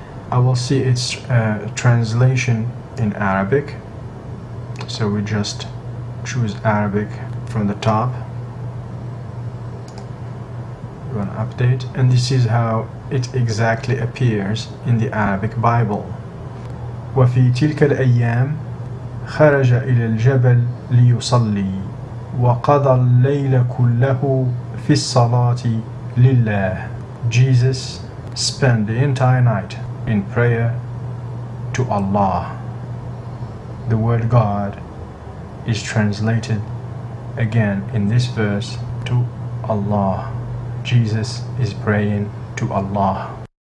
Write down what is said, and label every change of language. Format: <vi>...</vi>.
<en>I will see its translation in Arabic, so we just choose Arabic from the top. Run update, and this is how it exactly appears in the Arabic Bible.</en> <ar>وفي تلك الأيام خرج إلى الجبل ليصلي وقضى الليل كله في الصلاة لله.</ar> <en>Jesus spent the entire night in prayer to Allah. The word God is translated again in this verse to Allah. Jesus is praying to Allah.</en>